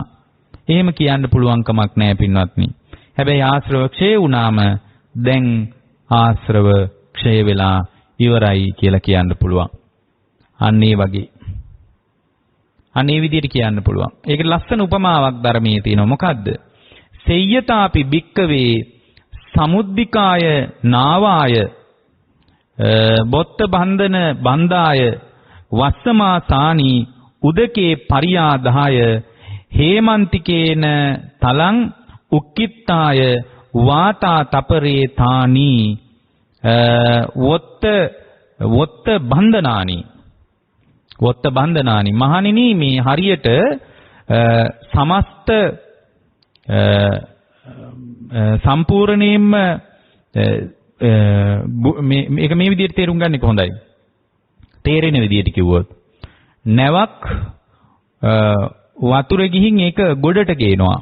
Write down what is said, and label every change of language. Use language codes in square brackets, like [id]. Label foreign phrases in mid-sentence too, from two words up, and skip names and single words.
[si] එහෙම කියන්න පුළුවන් කමක් නැහැ පින්වත්නි. හැබැයි ආශ්‍රව ක්ෂය වුණාම දැන් ආශ්‍රව ක්ෂය වෙලා ඉවරයි කියලා කියන්න පුළුවන්. අන්න ඒ වගේ. අන්න ඒ විදිහට කියන්න පුළුවන්. ඒකට ලස්සන උපමාවක් ධර්මයේ තියෙනවා. මොකද්ද? [pi] සෙය්‍යතාපි භික්කවේ සමුද්දිකාය නාවාය බොත්ත බන්ධන බන්දාය වස්සමාසානි උදකේ පරියාදාය හේමන්තිකේන තලං උක්කිට්ඨාය වාතා තපරේ තානි වොත්ත බන්ධනානි [si] මහණෙනි මේ හරියට සමස්ත සම්පූර්ණයෙන්ම මේක මේ විදිහට තේරුම් ගන්න එක හොඳයි. තේරෙන විදිහට කිව්වොත් නැවක් වතුරේ ගිහින් ඒක ගොඩට ගේනවා.